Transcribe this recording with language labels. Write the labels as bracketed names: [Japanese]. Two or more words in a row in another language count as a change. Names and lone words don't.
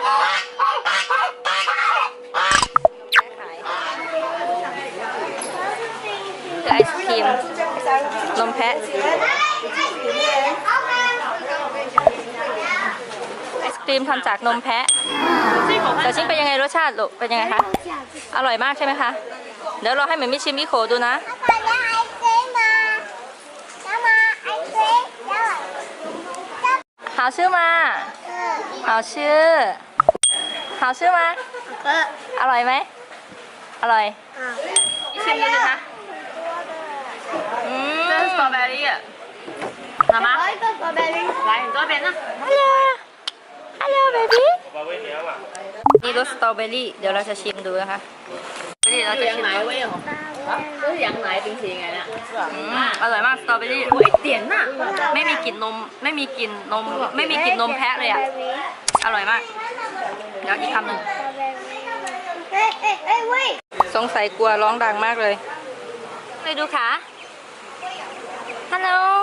[Thai] ไอศครีมนมแพะไอศครีมทำจากนมแพะแต่ชิมเป็นยังไงรสชาติลูกเป็นยังไงคะอร่อยมากใช่ไหมคะเดี๋ยวเราให้เหมือนมิชิมมิโคดูนะ [Chinese] 好吃吗好吃好吃吗 [Thai] อร่อยไหมอร่อยชิมดูสิคะ [Chinese] 这是 [Thai] สต รอเบอรี่อ่ะ [Chinese] 好吗来你这边呢 [English] Hello baby [Thai] นี่รสสตรอเบ อรี่เดี๋ยวเราจะชิมดูนะคะเราจะชิม [Chinese] 都是羊奶冰淇淋来的 [Thai] อร่อยมากสตรอเบอรี่ไม่มีกลิ่นนมไม่มีกลิ่นนมแพะเลยอ่ะอร่อยมากเดี๋ยวอีกคำหนึ่งสงสัยกลัวร้องดังมากเลยไปดูขาฮัลโหล